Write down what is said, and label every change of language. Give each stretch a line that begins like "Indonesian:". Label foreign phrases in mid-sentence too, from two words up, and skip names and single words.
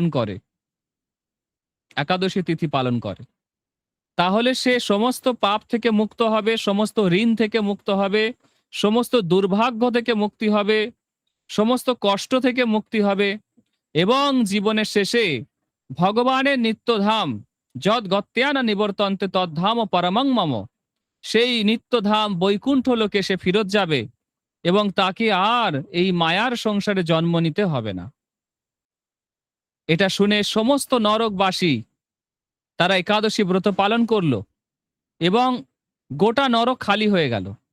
Bangla: করে, একাদশী তিথি পালন করে, তাহলে সে সমস্ত পাপ থেকে মুক্ত হবে, সমস্ত ঋণ থেকে মুক্ত হবে, সমস্ত দুর্ভাগ্য থেকে মুক্তি হবে, সমস্ত কষ্ট থেকে মুক্তি হবে এবং জীবনের শেষে ভগবানের নিত্যধাম
Sanskrit: যদ গত্যানা নিবর্তন্তে তদ্ধাম পরমং মম,
Bangla: সেই নিত্যধাম বৈকুণ্ঠ লোকে সে ফিরত যাবে এবং তাকে আর এই মায়ার সংসারে জন্ম নিতে হবে না। এটা শুনে সমস্ত নরকবাসী তারা একাদশী ব্রত পালন করলো এবং গোটা নরক খালি হয়ে গেল।